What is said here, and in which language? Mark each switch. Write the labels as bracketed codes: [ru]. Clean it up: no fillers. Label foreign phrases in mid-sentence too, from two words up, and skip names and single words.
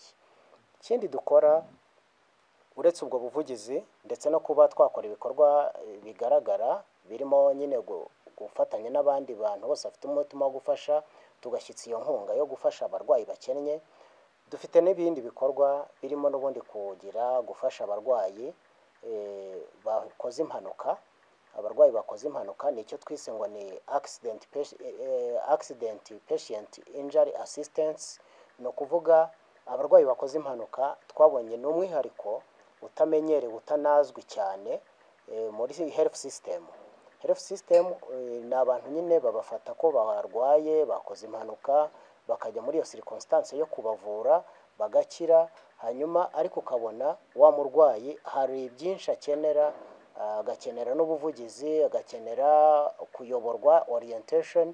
[rw] Ikindi dukora uretse ubwo buvugizi ndetse no kuba twakora ibikorwa bigaragara birimo nyine gufatanya n'abandi bantu bose bafite umutima wo gufasha, tugashyitsa iyo nkunga yo gufasha abarwayi bakennye, dufite n'ibindi bikorwa birimo n'ubundi gufasha abarwayi bakoze impanuka. Abarwayi bakoze impanuka ni icyo twise ngo ni [en] accident patient injury assistance. [rw] Ni ukuvuga abarwayi bakoze impanuka twabonye ni umwihariko utamenyerewe, utanazwi cyane muri [en] health system. Health system [rw] ni abantu nyine babafata ko barwaye, bakoze impanuka, bakajya muri iyo circumstance yo kubavura bagakira, hanyuma ariko ukabona wa murwayi hari byinshi akenera, agakenera n'ubuvugizi, agakenera kuyoborwa orientation.